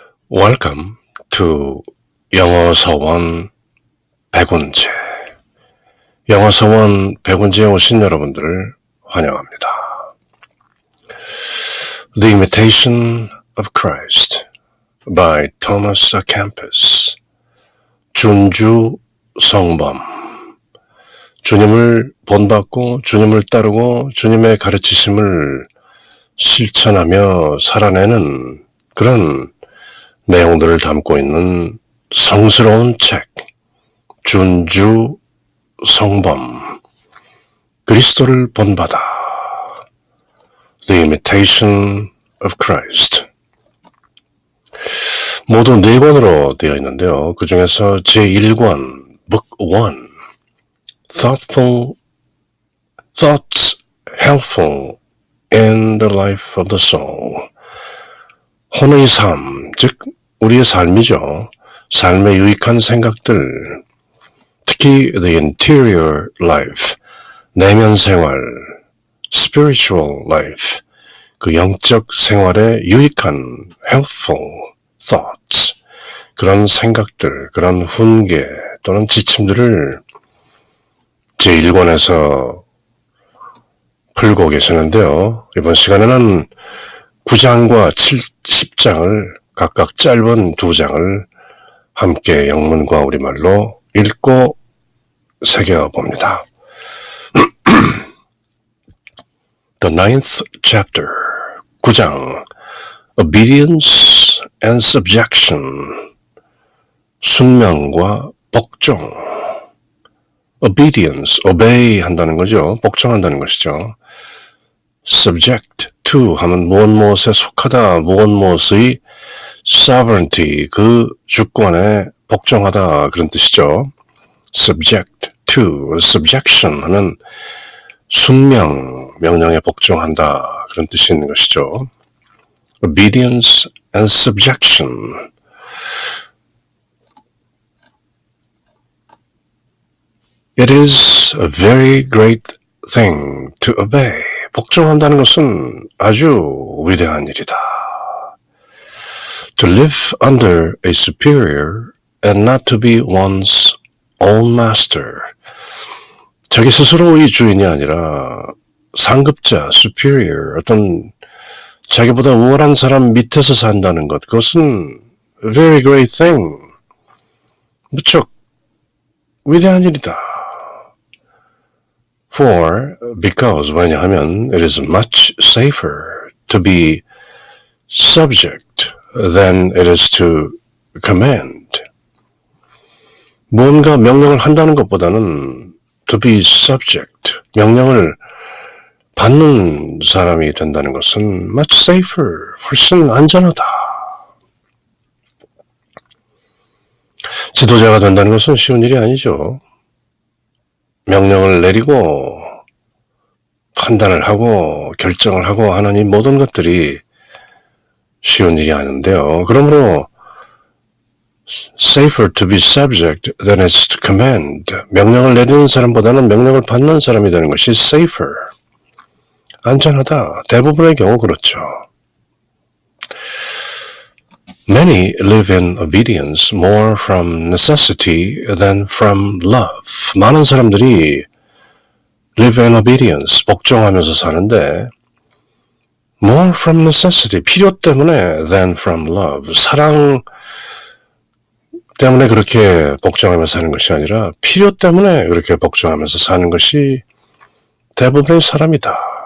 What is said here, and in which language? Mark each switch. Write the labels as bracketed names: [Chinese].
[English] Welcome to 영어서원 100원제. [Korean] 영어서원 100원제에 오신 여러분들을 환영합니다. [English] The Imitation of Christ by Thomas A. [Korean] Kempis. 준주 성범. 주님을 본받고 주님을 따르고 주님의 가르치심을 실천하며 살아내는 그런 내용들을 담고 있는 성스러운 책, 준주 성범, 그리스도를 본받아, The Imitation of Christ. 모두 4권으로 되어 있는데요. 그 중에서 제1권, [English] Book 1, Thoughts Helpful in the Life of the Soul. [Korean] 혼의 삶, 즉 우리의 삶이죠. 삶에 유익한 생각들, 특히 [English] the interior life, [Korean] 내면 생활, [English] spiritual life, [Korean] 그 영적 생활에 유익한 [English] helpful thoughts, [Korean] 그런 생각들, 그런 훈계 또는 지침들을 제1권에서 풀고 계시는데요. 이번 시간에는 9장과 10장을 각각 짧은 2장을 함께 영문과 우리말로 읽고 새겨봅니다. [English] The 9th chapter, 9장, Obedience and Subjection, [Korean] 순명과 복종. Obedience, obey 한다는 거죠. 복종한다는 것이죠. Subject to 하면 무엇무엇에 속하다, 무엇무엇의 sovereignty, 그 주권에 복종하다, 그런 뜻이죠. Subject to, subjection 하면 순명, 명령에 복종한다, 그런 뜻이 있는 것이죠. [English] Obedience and subjection. It is a very great thing to obey. [Korean] 복종한다는 것은 아주 위대한 일이다. [English] To live under a superior and not to be one's own master. [Korean] 자기 스스로의 주인이 아니라 상급자, superior, 어떤 자기보다 우월한 사람 밑에서 산다는 것, 그것은 [English] a very great thing. [Korean] 무척 위대한 일이다. [English] Because, [Korean] 왜냐하면 [English] it is much safer to be subject than it is to command. [Korean] 무언가 명령을 한다는 것보다는 [English] to be subject, [Korean] 명령을 받는 사람이 된다는 것은 [English] much safer, [Korean] 훨씬 안전하다. 지도자가 된다는 것은 쉬운 일이 아니죠. 명령을 내리고 판단을 하고 결정을 하고 하는 이 모든 것들이 쉬운 일이 아닌데요. 그러므로 [English] safer to be subject than is to command. [Korean] 명령을 내리는 사람보다는 명령을 받는 사람이 되는 것이 safer. 안전하다. 대부분의 경우 그렇죠. [English] Many live in obedience more from necessity than from love. [Korean] 많은 사람들이 [English] live in obedience, [Korean] 복종하면서 사는데 [English] more from necessity, [Korean] 필요 때문에 [English] than from love. [Korean] 사랑 때문에 그렇게 복종하면서 사는 것이 아니라 필요 때문에 그렇게 복종하면서 사는 것이 대부분의 사람이다.